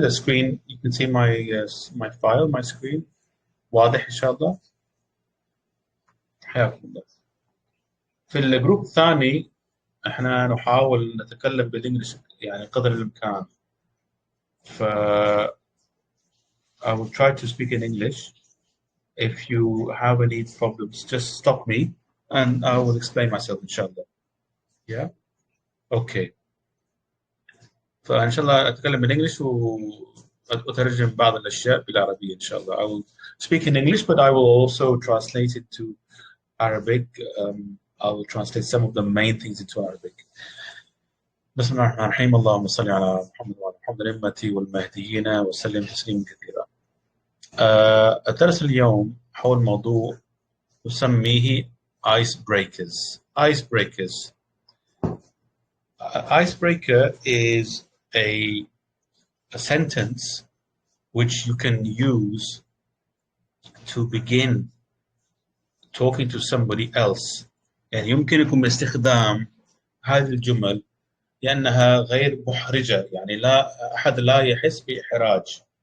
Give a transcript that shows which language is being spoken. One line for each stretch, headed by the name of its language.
English: The screen, you can see my file, my screen.
Arabic: واضح إن شاء الله. حياكم الله. في الجروب الثاني احنا نحاول نتكلم بالانجلش يعني قدر الامكان.
English: ف I will try to speak in English. If you have any problems, just stop me and I will explain myself inshallah. Yeah? Okay.
Arabic: فإن شاء الله أتكلم بالإنجليش وأترجم بعض الأشياء بالعربية إن شاء الله.
English: I will speak in English, but I will also translate it to Arabic. I will translate some of the main things into Arabic.
Arabic: بسم الله الرحمن الرحيم. اللهم صل على محمد وعلى محمد الأمة والمهديين وسلم تسليما كثيرا. الدرس اليوم حول موضوع نسميه icebreakers.
English: Icebreakers. Icebreaker is a sentence which you can use to begin talking to somebody else.
Arabic: يعني يمكنكم استخدام هذه الجمل لأنها غير محرجة، يعني لا أحد لا يحس بإحراج.